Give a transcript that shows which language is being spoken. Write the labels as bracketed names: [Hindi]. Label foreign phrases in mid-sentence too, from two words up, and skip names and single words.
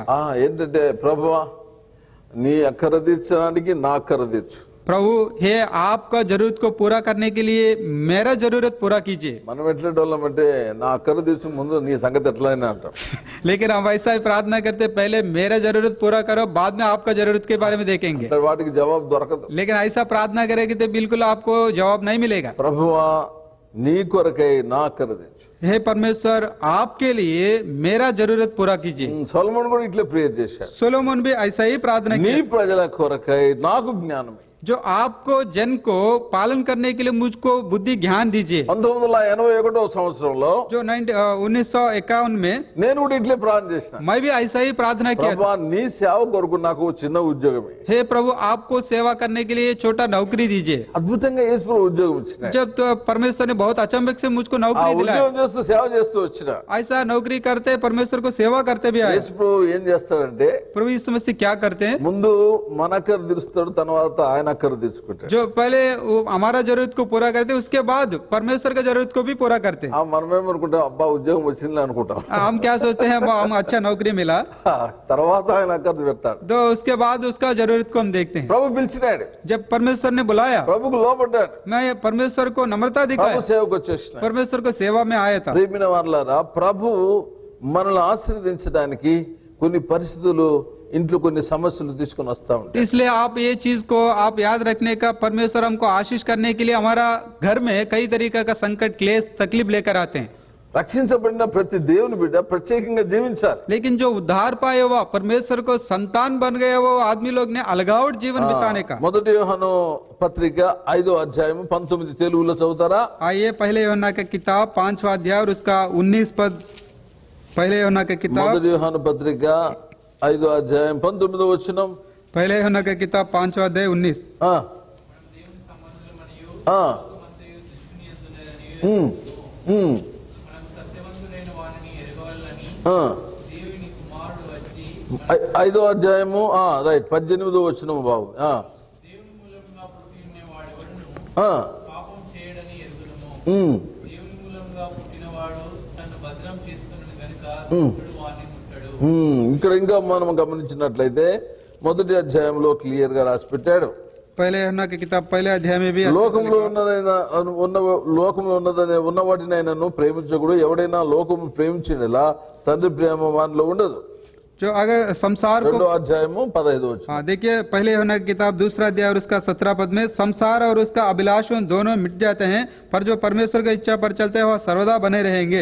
[Telugu] ఏంటంటే ప్రభువా నీ అక్కర తీర్చడానికి నా అక్కర తీర్చు. [Hindi] प्रभु हे आपका जरूरत को पूरा करने के लिए मेरा जरूरत पूरा कीजिए। [Telugu] మనం ఎట్లాంటి వాళ్ళం అంటే నా అక్కర తీర్చు ముందు నీ సంగతి ఎట్లయినా అంటాం. [Hindi] लेकिन हम वैसा ही प्रार्थना करते, पहले मेरा जरूरत पूरा करो, बाद में आपका जरूरत के बारे में देखेंगे। [Telugu] వాటికి జవాబు దొరకదు. [Hindi] लेकिन ऐसा प्रार्थना करेंगे तो बिल्कुल आपको जवाब नहीं मिलेगा। [Telugu] ప్రభువా నీ కొరకై నా అక్కర తీర్చు. [Hindi] हे परमेश्वर आपके लिए मेरा जरूरत पूरा कीजिए। [Telugu] సొలొమోను కూడా ఇట్లా ప్రేయర్ చేశాడు. [Hindi] सोलोमन भी ऐसा ही प्रार्थना [Telugu] నీ [Hindi] किया, [Telugu] ప్రజల కొరకై నాకు జ్ఞానం. [Hindi] जो आपको जन को पालन करने के लिए मुझको बुद्धि ज्ञान दीजिए। [Telugu] 1981 సంవత్సరంలో [Hindi] जो 1951 में [Telugu] నేను కూడా ఇట్లే ప్రార్థన చేసిన. [Hindi] मैं भी ऐसा ही प्रार्थना किया था। [Telugu] ప్రభువా నీ సేవ కొరకు నాకు చిన్న ఉద్యోగమే. [Hindi] हे प्रभु आपको सेवा करने के लिए छोटा नौकरी दीजिए। [Telugu] అద్భుతంగా యేసు ప్రభు ఉద్యోగం ఇచ్చిన. [Hindi] जब तो परमेश्वर ने बहुत अचंभक से मुझको [Telugu] ఆ [Hindi] नौकरी दिलाया, [Telugu] ఉద్యోగం చేస్తూ సేవ చేస్తూ వచ్చిన. [Hindi] ऐसा नौकरी करते परमेश्वर को सेवा करते भी आए। [Telugu] యేసు ప్రభు ఏం చేస్తాడంటే [Hindi] प्रभु इस समस्या क्या करते हैं, [Telugu] ముందు మన అక్కర తీరుస్తాడు, తర్వాత ఆయన అక్కర తీర్చుకుంటాడు. [Hindi] जो पहले वो हमारा जरूरत को पूरा करते हैं, उसके बाद परमेश्वर का जरूरत को भी पूरा करते हैं। [Telugu] మనమేమనుకుంటాం, అబ్బా ఉద్యోగం వచ్చింది అనుకుంటాం. [Hindi] हम क्या सोचते हैं, हम अच्छा नौकरी मिला, [Telugu] తర్వాత ఆయన అక్కర పెడతాడు. [Hindi] तो उसके बाद उसका जरूरत को हम देखते हैं। [Telugu] ప్రభు పిలిచినాడు, [Hindi] जब परमेश्वर ने बुलाया, [Telugu] ప్రభుకు లోపడ్డాడు, [Hindi] मैं परमेश्वर को नम्रता [Telugu] ప్రభు [Hindi] दिखाया, [Telugu] సేవకు వచ్చేసిన. [Hindi] परमेश्वर को सेवा में आया था। [Telugu] ప్రియమైన వారలారా, ప్రభు మనల్ని ఆశీర్వదించడానికి కొన్ని పరిస్థితులు, ఇంట్లో కొన్ని సమస్యలు తీసుకొని వస్తా ఉంటాయి. [Hindi] इसलिए आप ये चीज को आप याद रखने का, परमेश्वर हमको आशीष करने के लिए हमारा घर में कई तरीका का संकट, क्लेश, तकलीफ लेकर आते हैं। [Telugu] రక్షించబడిన ప్రతి దేవుని బిడ్డ ప్రత్యేకంగా జీవించాలి. [Hindi] लेकिन जो उद्धार पाए हुआ परमेश्वर को संतान बन गया वो आदमी लोग ने अलगावट जीवन बिताने का। [Telugu] మొదటి యోహాను పత్రిక 5వ అధ్యాయం 19 తెలుగులో చదువుతారా? [Hindi] आइए पहले यूहन्ना का किताब 5वां अध्याय और उसका 19 पद। पहले यूहन्ना का किताब [Telugu] మొదటి యోహాను పత్రిక 5వ అధ్యాయం 19వ వచనం. [Hindi] पहले यूहन्ना का किताब 5वां अध्याय 19। [Telugu] ఆ ఆ ఉమ్ ఉమ్ ఆ 5వ అధ్యాయము రైట్ 18వ వచనం బాగుంది. ఇక్కడ ఇంకా మనం గమనించినట్లయితే మొదటి అధ్యాయంలో క్లియర్ గా రాసి పెట్టాడు. [Hindi] पहले यूहन्ना की किताब पहले अध्याय में भी [Telugu] లోకంలో ఉన్న వాటినైనాను ప్రేమించకూడదు. ఎవడైనా లోకము ప్రేమించినలా తండ్రి ప్రేమ వానిలో ఉండదు. [Hindi] जो अगर संसार को [Telugu] 2వ అధ్యాయము 15వ వచనం. [Hindi] देखिए पहले यूहन्ना की किताब 2रा अध्याय और उसका 17 पद में, संसार और उसका अभिलाषों दोनों मिट जाते हैं, पर जो परमेश्वर की इच्छा पर चलते हैं वह सर्वदा बने रहेंगे।